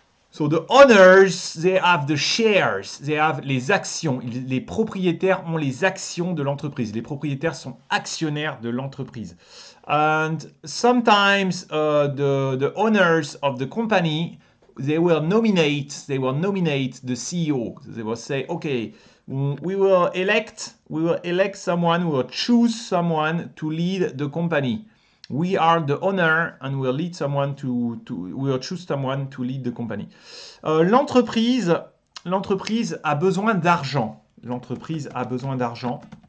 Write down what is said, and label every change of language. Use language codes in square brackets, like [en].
[en] So the owners, they have the shares, they have les actions. [fr] Les propriétaires ont les actions de l'entreprise. Les propriétaires sont actionnaires de l'entreprise. [en] And sometimes the owners of the company, they will nominate the CEO. They will say, okay, we will elect someone, we will choose someone to lead the company. We are the owner and we'll lead someone we'll choose someone to lead the company. [fr] L'entreprise a besoin d'argent. L'entreprise a besoin d'argent.